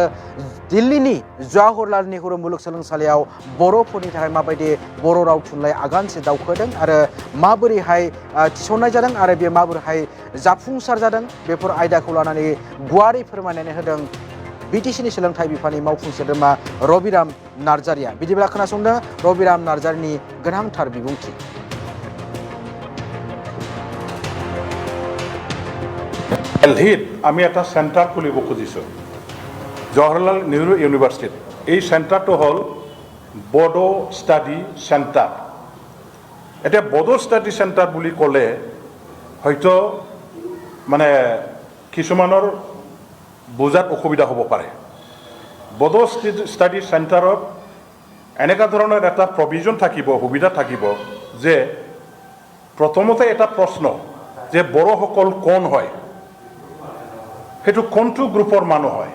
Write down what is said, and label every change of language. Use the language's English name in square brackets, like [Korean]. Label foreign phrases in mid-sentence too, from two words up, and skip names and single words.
[Bodo] दिल्लीनि जवाहरलाल नेहरू मुलुगसोलोंसालियाव बर'फोरनि थाखाय माबायदि बर' राव थुनलाइ आगानसे दावखोदों आरो माबोरैहाय थिसननाय जादों आरो बे माबोरैहाय जाफुंसार जादों बेफोर आयदाखौ लानानै गुवारै फोरमायनानै होदों बिटिसिनि सोलोंथाइ बिफाननि मावफुं सोद्रोमा रबिराम नार्जारिया बिदिब्ला खोनासंदों रबिराम नार्जारिनि गोनांथार बिबुंथि [Assamese] दिल्लीত আমি এটা চেণ্টাৰ খুলিব খুজিছোঁ জৱাহৰলাল নেহৰু ইউনিভাৰ্চিটিত এই চেণ্টাৰটো হ'ল বডো ষ্টাডি চেণ্টাৰ এতিয়া বডো ষ্টাডি চেণ্টাৰ বুলি ক'লে হয়তো মানে কিছুমানৰ বুজাত অসুবিধা হ'ব পাৰে বডো ষ্টাডি চেণ্টাৰত এনেকুৱা ধৰণৰ এটা প্ৰভিজন থাকিব সুবিধা থাকিব যে প্ৰথমতে এটা প্ৰশ্ন যে বড়োসকল কোন হয় সেইটো কোনটো গ্ৰুপৰ মানুহ হয়